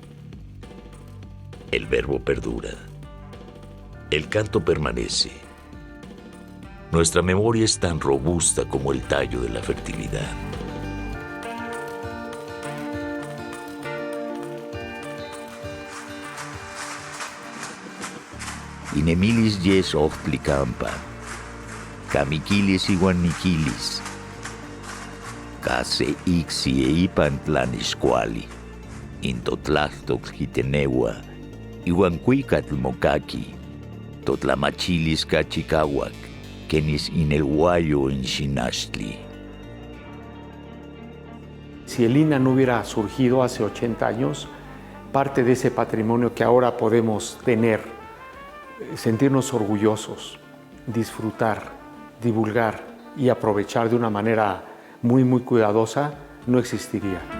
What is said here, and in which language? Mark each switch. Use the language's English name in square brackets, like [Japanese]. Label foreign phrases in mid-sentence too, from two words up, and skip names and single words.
[Spanish] El verbo perdura. El canto permanece. Nuestra memoria es tan robusta como el tallo de la fertilidad. [Nahuatl languages] Inemilis yes ochtlicampa. Camiquilis iguaniquilis, case ixi eipantlaniscuali, intotlactoc jitenegua, iguancuicatl-mocaqui, totlamachilis cachicahuac, quenis inelguayo en xinachtli. [Spanish] Si el INAH no hubiera surgido hace 80 años, parte de ese patrimonio que ahora podemos tener, sentirnos orgullosos, disfrutar, divulgar y aprovechar de una manera muy cuidadosa, no existiría.